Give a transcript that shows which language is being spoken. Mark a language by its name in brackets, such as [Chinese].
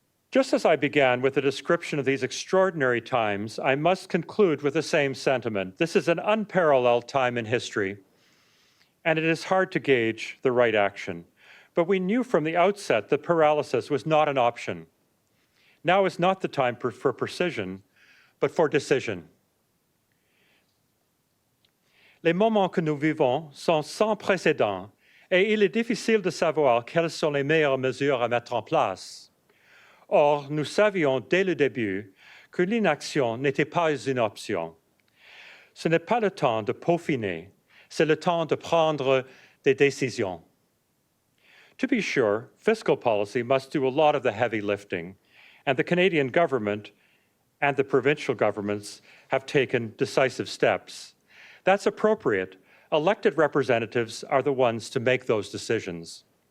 [English] Just as I began with a description of these extraordinary times, I must conclude with the same sentiment. This is an unparalleled time in history, and it is hard to gauge the right action. But we knew from the outset that paralysis was not an option. Now is not the time for precision, but for decision. [French] Les moments que nous vivons sont sans précédent et il est difficile de savoir quelles sont les meilleures mesures à mettre en place. Or, nous savions dès le début que l'inaction n'était pas une option. Ce n'est pas le temps de peaufiner, c'est le temps de prendre des décisions. [English] To be sure, fiscal policy must do a lot of the heavy lifting, and the Canadian government and the provincial governments have taken decisive steps. That's appropriate. Elected representatives are the ones to make those decisions.